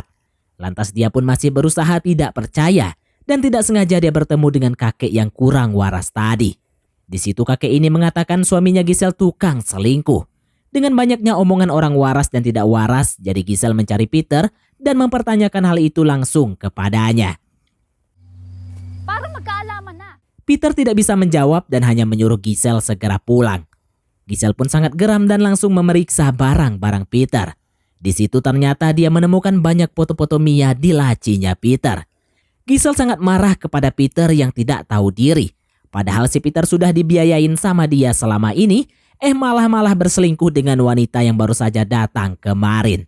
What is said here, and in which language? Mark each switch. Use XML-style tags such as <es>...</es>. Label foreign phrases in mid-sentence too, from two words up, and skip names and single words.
<id>Lantas dia pun masih berusaha tidak percaya dan tidak sengaja dia bertemu dengan kakek yang kurang waras tadi. Di situ kakek ini mengatakan suaminya Giselle tukang selingkuh. Dengan banyaknya omongan orang waras dan tidak waras, jadi Giselle mencari Peter dan mempertanyakan hal itu langsung kepadanya.</id> <tl>Para magkaalaman na.</tl> <id>Peter tidak bisa menjawab dan hanya menyuruh Giselle segera pulang. Giselle pun sangat geram dan langsung memeriksa barang-barang Peter. Di situ ternyata dia menemukan banyak foto-foto Mia di lacinya Peter. Giselle sangat marah kepada Peter yang tidak tahu diri. Padahal si Peter sudah dibiayain sama dia selama ini, malah berselingkuh dengan wanita yang baru saja datang kemarin.</id>